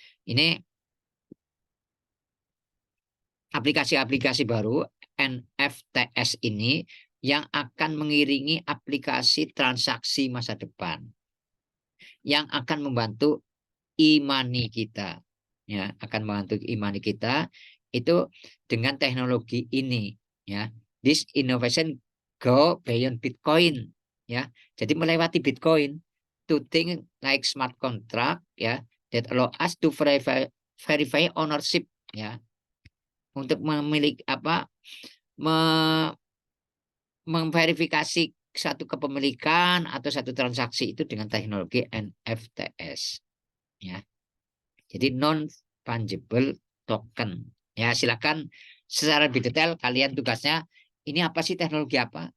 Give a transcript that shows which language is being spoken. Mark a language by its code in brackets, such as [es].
[id] Ini aplikasi-aplikasi baru NFTs ini yang akan mengiringi aplikasi transaksi masa depan yang akan membantu imani kita ya, akan membantu imani kita itu dengan teknologi ini ya. [en] This innovation go beyond Bitcoin ya. [id] Jadi melewati [en] Bitcoin to think like smart contract ya that allow us to verify ownership ya. [id] Untuk memiliki memverifikasi satu kepemilikan atau satu transaksi itu dengan teknologi NFTs ya. Jadi non fungible token. Ya, silakan secara lebih detail kalian tugasnya ini apa sih teknologi apa?